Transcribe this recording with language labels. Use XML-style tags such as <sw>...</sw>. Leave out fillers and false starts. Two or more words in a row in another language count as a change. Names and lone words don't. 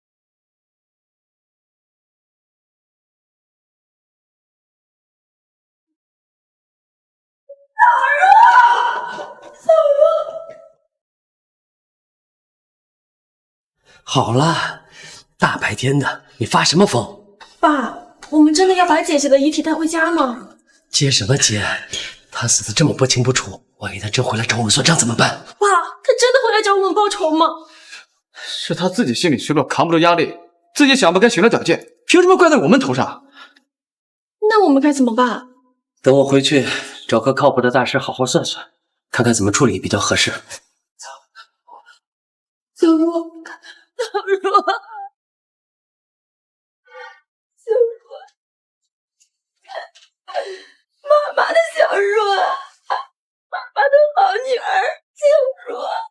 <zh>好了，大白天的，你發什麼瘋？爸，我們真的要把姐姐的遺體帶回家嗎？接什麼接？她死得這麼不清不楚，萬一她真回來找我們算賬怎麼辦？爸，她真的會來找我們報仇嗎？是她自己心理虛弱，扛不住壓力，自己想不開尋了腳賤，憑什麼怪在我們頭上？那我們該怎麼辦？等我回去找個靠譜的大師好好算算，看看怎麼處理比較合適。小茹。小茹，媽媽的小茹，媽媽的好女兒，小茹。</zh>